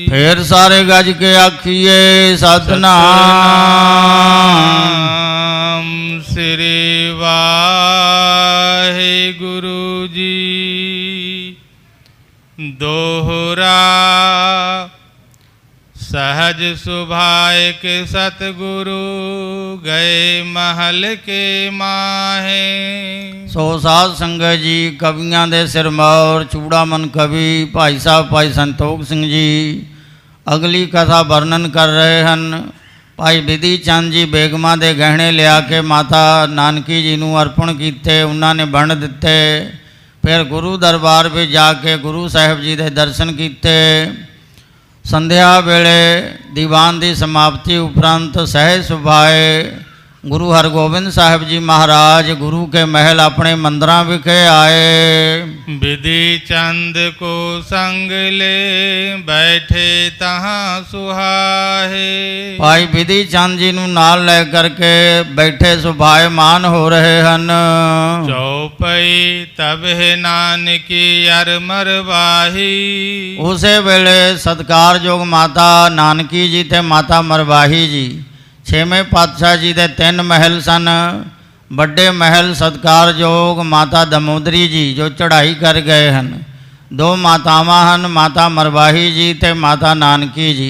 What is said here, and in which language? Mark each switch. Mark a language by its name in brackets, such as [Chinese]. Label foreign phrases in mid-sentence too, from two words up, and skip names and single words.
[Punjabi] ਫਿਰ ਸਾਰੇ ਗੱਜ ਕੇ ਆਖੀਏ ਸਤਿਨਾਮ ਸ੍ਰੀ ਵਾਹਿਗੁਰੂ ਜੀ। [Braj] ਦੋਹਰਾ सहज सुभाए के सतगुरु गए महल के माहे। [Punjabi] ਸੋ ਸਾਧ ਸੰਗਤ ਜੀ, ਕਵੀਆਂ ਦੇ ਸਿਰਮੌਰ ਚੂੜਾਮਨ ਕਵੀ ਭਾਈ ਸਾਹਿਬ ਭਾਈ ਸੰਤੋਖ ਸਿੰਘ ਜੀ ਅਗਲੀ ਕਥਾ ਵਰਣਨ ਕਰ ਰਹੇ ਹਨ। ਭਾਈ ਬਿਧੀ ਚੰਦ ਜੀ ਬੇਗਮਾਂ ਦੇ ਗਹਿਣੇ ਲਿਆ ਕੇ ਮਾਤਾ ਨਾਨਕੀ ਜੀ ਨੂੰ ਅਰਪਣ ਕੀਤੇ, ਉਹਨਾਂ ਨੇ ਵੰਡ ਦਿੱਤੇ। ਫਿਰ ਗੁਰੂ ਦਰਬਾਰ ਵਿੱਚ ਜਾ ਕੇ ਗੁਰੂ ਸਾਹਿਬ ਜੀ ਦੇ ਦਰਸ਼ਨ ਕੀਤੇ। ਸੰਧਿਆ ਵੇਲੇ ਦੀਵਾਨ ਦੀ ਸਮਾਪਤੀ ਉਪਰੰਤ ਸਹਿਜ ਸੁਭਾਏ ਗੁਰੂ ਹਰਗੋਬਿੰਦ ਸਾਹਿਬ ਜੀ ਮਹਾਰਾਜ ਗੁਰੂ ਕੇ ਮਹਿਲ ਆਪਣੇ ਮੰਦਰਾਂ ਵਿਖੇ ਆਏ। [Braj] विधि चंद को संग ले बैठे तहाँ सुहाए। [Punjabi] ਭਾਈ ਬਿਧੀ ਚੰਦ ਜੀ ਨੂੰ ਨਾਲ ਲੈ ਕਰਕੇ ਬੈਠੇ ਸੁਭਾਏਮਾਨ ਹੋ ਰਹੇ ਹਨ। [Braj] चौपई तब है नानकी अर मरवाही। [Punjabi] ਉਸੇ ਵੇਲੇ ਸਤਿਕਾਰਯੋਗ ਮਾਤਾ ਨਾਨਕੀ ਜੀ ਤੇ ਮਾਤਾ ਮਰਵਾਹੀ ਜੀ ਛੇਵੇਂ ਪਾਤਸ਼ਾਹ ਜੀ ਦੇ 3 ਮਹਿਲ ਸਨ। ਵੱਡੇ ਮਹਿਲ ਸਤਿਕਾਰਯੋਗ ਮਾਤਾ ਦਮੋਦਰੀ ਜੀ ਜੋ ਚੜ੍ਹਾਈ ਕਰ ਗਏ ਹਨ। 2 ਮਾਤਾਵਾਂ ਹਨ, ਮਾਤਾ ਮਰਵਾਹੀ ਜੀ ਤੇ ਮਾਤਾ ਨਾਨਕੀ ਜੀ।